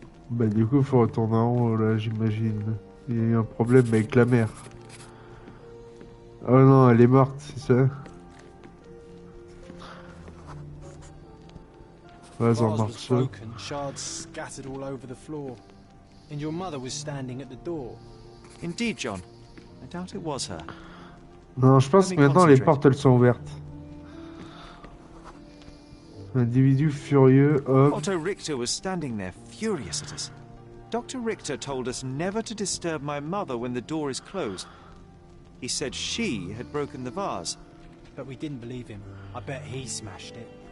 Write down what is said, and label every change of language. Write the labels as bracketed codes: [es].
[fr] Bah du coup, faut retourner en haut, là, j'imagine. Il y a eu un problème avec la mère. Oh non, elle est morte, c'est ça? Vase en [en] Vase was [fr] morceaux. [en] broken, shards scattered all over the floor. And your mother was standing at the door. Indeed, John. I doubt it was her. [fr] Non, je pense que maintenant les portes elles sont ouvertes. Individu furieux, homme. [en] Otto Richter was standing there, furious at us. Dr. Richter told us never to disturb my mother when the door is closed. He said she had broken the vase. But we didn't believe him. I bet he smashed it.